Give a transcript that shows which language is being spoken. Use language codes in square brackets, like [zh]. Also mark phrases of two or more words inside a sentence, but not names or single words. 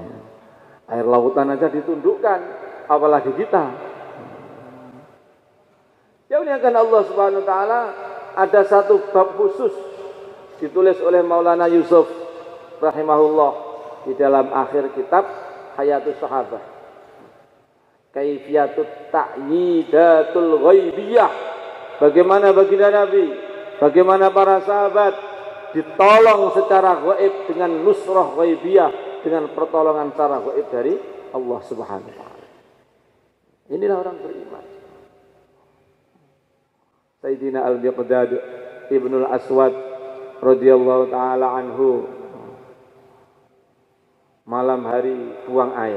[id] Air lautan aja ditundukkan, apalagi kita. Ya muliakan Allah [ar] سبحانه وتعالى, [id] ada satu bab khusus ditulis oleh Maulana Yusuf rahimahullah di dalam akhir kitab Hayatus Sahabah. [ar] كيفية التأييدات الغيبية. [id] Bagaimana baginda Nabi, bagaimana para sahabat ditolong secara gaib dengan [ar] نصرة غيبية, [id] dengan pertolongan secara gaib dari Allah [ar] سبحانه وتعالى. [id] Inilah orang beriman. Sayyidina Al-Miqdad Ibnul Aswad [ar] رضي الله تعالى عنه [id] malam hari buang air.